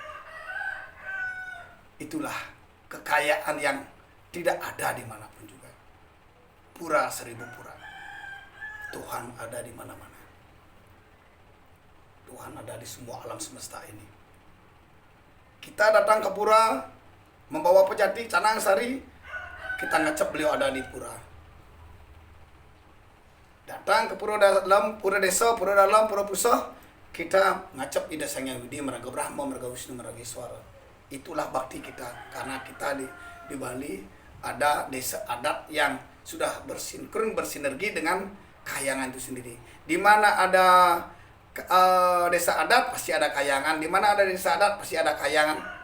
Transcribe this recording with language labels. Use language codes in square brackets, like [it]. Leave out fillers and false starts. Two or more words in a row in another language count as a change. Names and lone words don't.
[id] Itulah kekayaan yang tidak ada dimanapun juga. Pura 1000 pura. Tuhan ada di mana-mana. Tuhan ada di semua alam semesta ini. Kita datang ke pura, membawa pejati, canang sari, kita ngecap beliau ada di pura. Datang ke pura dalam, pura desa, pura dalam, pura pusah, kita ngecap ida Sang Hyang Widi, Meraga Brahma, Meraga Wisnu, Meraga Iswara. Itulah bakti kita, karena kita di Bali ada desa adat yang sudah bersinkron, bersinergi dengan kayangan itu sendiri. Di mana ada desa adat pasti ada kayangan, di mana ada desa adat pasti ada kayangan.